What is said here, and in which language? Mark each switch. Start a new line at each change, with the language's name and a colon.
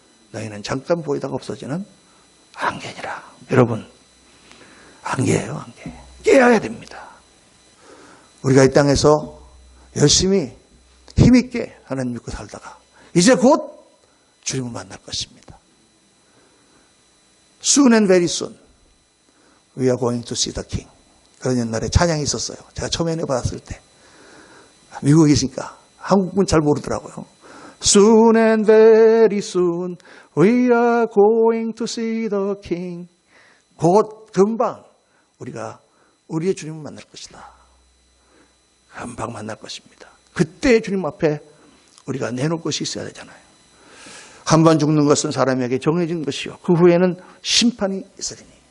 Korean: 너희는 잠깐 보이다가 없어지는 안개니라. 여러분, 안개예요, 안개. 깨어야 됩니다. 우리가 이 땅에서 열심히 힘있게 하나님 믿고 살다가 이제 곧 주님을 만날 것입니다.
English: Soon and very soon we are going to see the King.
Korean: 그런 옛날에 찬양이 있었어요. 제가 처음에 은혜 받았을 때. 미국에 계시니까 한국분 잘 모르더라고요.
English: Soon and very soon we are going to see the King.
Korean: 곧 금방 우리가 우리의 주님을 만날 것이다. 금방 만날 것입니다. 그때 주님 앞에 우리가 내놓을 것이 있어야 되잖아요. 한 번 죽는 것은 사람에게 정해진 것이요 그 후에는 심판이 있으리니.